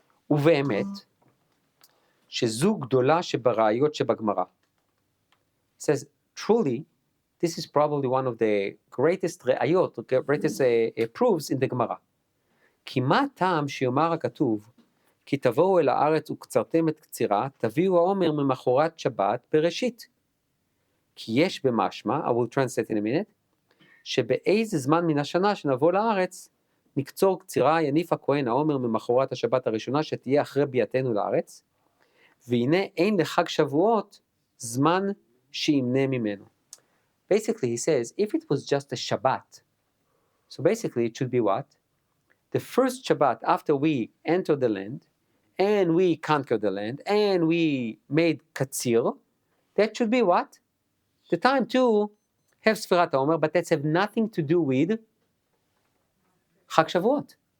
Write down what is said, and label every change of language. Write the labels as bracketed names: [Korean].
[Hebrew] ובאמת, שזו גדולה שבראיות שבגמרא. [English] It says, truly, this is probably one of the greatest ראיות, greatest proofs in the גמרא. [Hebrew] כי מה טעם שיאמר הכתוב, כי תבואו אל הארץ וקצרתם את קצירה, תביאו העומר ממחרת שבת בראשית. כי יש במשמע, [English] I will translate in a minute, [Hebrew] שבאיזה זמן מן השנה שנבוא לארץ, נקצור קצירה, יניף הכהן העומר ממחרת השבת הראשונה שתהיה אחרי ביאתנו לארץ, והנה אין לחג שבועות זמן שימנה ממנו. [English] Basically he says, if it was just a Shabbat, so basically it should be what? The first Shabbat after we enter the land, and we conquer the land, and we made Katsir, that should be what? The time to have Sfirat HaOmer, but that's have nothing to do with Chag Shavuot.